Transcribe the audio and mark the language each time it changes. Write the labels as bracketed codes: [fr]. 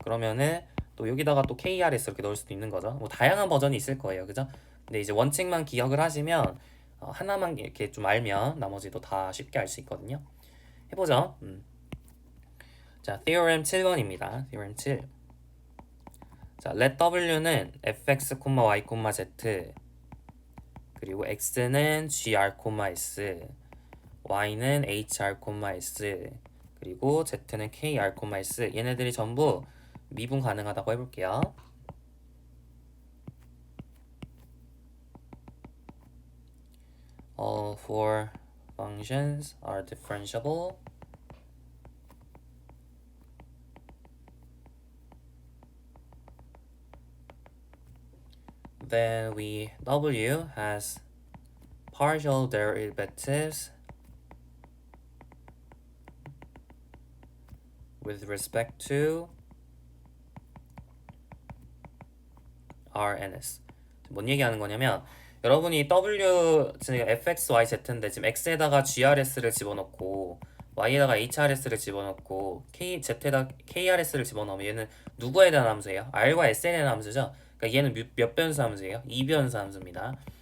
[ko] 그러면은 또 여기다가 또 KRS 이렇게 넣을 수도 있는 거죠. 뭐 다양한 버전이 있을 거예요. 그죠? 근데 이제 원칙만 기억을 하시면 하나만 이렇게 좀 알면 나머지도 다 쉽게 알 수 있거든요. 해보죠. 자, theorem 7번입니다. theorem 7. 자, let w는 fx, y, z 그리고 x는 gr, s y는 hr, s 그리고 z는 kr, s 얘네들이 전부 미분 가능하다고 해볼게요. [en] All four functions are differentiable. Then w has partial derivatives with respect to r and s. [ko] 뭔 얘기하는 거냐면 여러분이 w 지금 fx, y, z인데 지금 x에다가 grs를 집어넣고 y에다가 hrs를 집어넣고 z에다 krs를 집어넣으면 얘는 누구에 대한 함수예요? r과 s에 대한 함수죠. 그러니까 얘는 몇 변수 함수예요? 2변수 함수입니다.